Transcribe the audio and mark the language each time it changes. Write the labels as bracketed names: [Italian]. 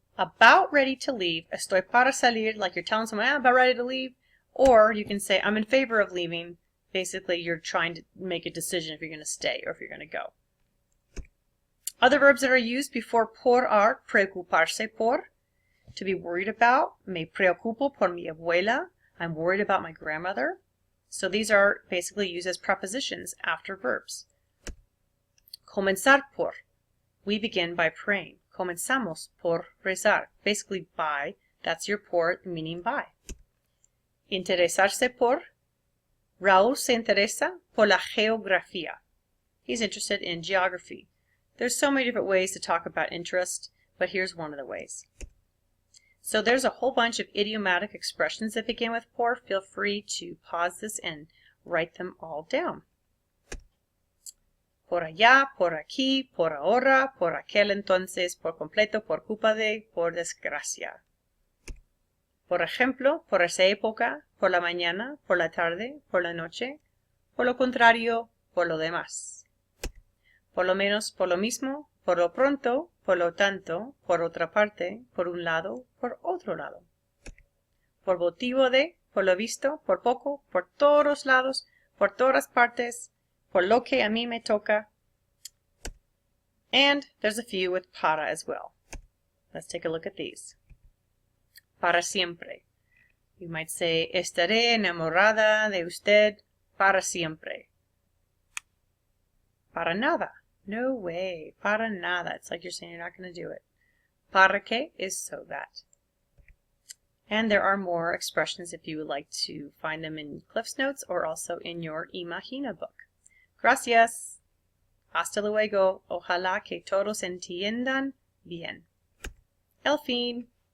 [English] about ready to leave. [Spanish] Estoy para salir, [English] like you're telling someone, I'm about ready to leave. Or you can say, I'm in favor of leaving. Basically, you're trying to make a decision if you're going to stay or if you're going to go. Other verbs that are used before por are [Spanish] preocuparse por, [English] to be worried about. [Spanish] Me preocupo por mi abuela. [English] I'm worried about my grandmother. So these are basically used as prepositions after verbs. [Spanish] Comenzar por. [English] We begin by praying. [Spanish] Comenzamos por rezar. [English] Basically by, that's your por, meaning by. [Spanish] Interesarse por. Raúl se interesa por la geografía. [English] He's interested in geography. There's so many different ways to talk about interest, but here's one of the ways. So there's a whole bunch of idiomatic expressions that begin with por. Feel free to pause this and write them all down. [Spanish] Por allá, por aquí, por ahora, por aquel entonces, por completo, por culpa de, por desgracia. Por ejemplo, por esa época, por la mañana, por la tarde, por la noche, por lo contrario, por lo demás. Por lo menos, por lo mismo, por lo pronto, por lo tanto, por otra parte, por un lado, por otro lado. Por motivo de, por lo visto, por poco, por todos lados, por todas partes, por lo que a mí me toca. [English] And there's a few with para as well. Let's take a look at these. [Spanish] Para siempre. [English] You might say, [Spanish] estaré enamorada de usted para siempre. Para nada. [English] No way. [Spanish] Para nada. [English] It's like you're saying you're not going to do it. [Spanish] Para que [English] is so that. And there are more expressions if you would like to find them in Cliff's Notes or also in your Imagina book. [Spanish] Gracias. Hasta luego. Ojalá que todos entiendan bien. El fin.